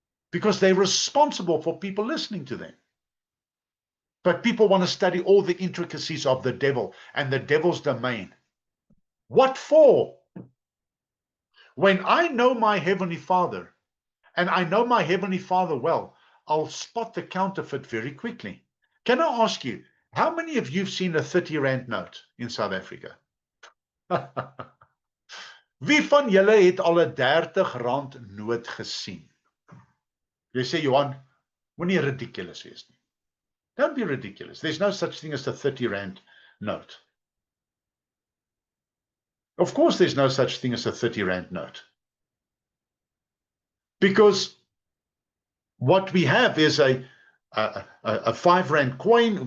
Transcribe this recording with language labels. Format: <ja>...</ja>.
<en>Because they're responsible for people listening to them. But people want to study all the intricacies of the devil and the devil's domain. What for? When I know my Heavenly Father, and I know my Heavenly Father well, I'll spot the counterfeit very quickly. Can I ask you, how many of you have seen a 30 Rand note in South Africa?</en> <af>Wie van julle het al 'n 30 Rand noot gesien? Jy sê, Johan, moenie ridiculous wees nie.</af> <en>Don't be ridiculous. There's no such thing as a 30 Rand note. Of course, there's no such thing as a 30 Rand note. Because what we have is a 5 Rand coin.</en>